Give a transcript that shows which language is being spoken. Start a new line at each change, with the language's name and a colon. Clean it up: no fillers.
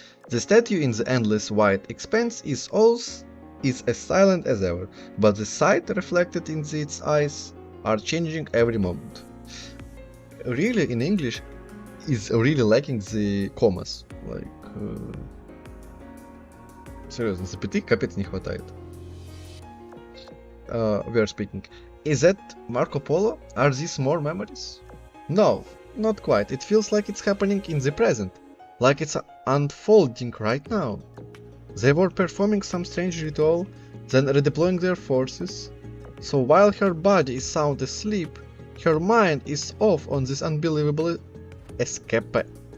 English: The statue in the endless white expanse is as silent as ever, but the sight reflected in its eyes are changing every moment. Really, in English, is really lacking the commas.
Russian: Like, серьезно, запятых капец не хватает.
English: We are speaking. Is that Marco Polo? Are these more memories? No, not quite. It feels like it's happening in the present. Like it's unfolding right now. They were performing some strange ritual, then redeploying their forces. So while her body is sound asleep, her mind is off on this unbelievable escapades?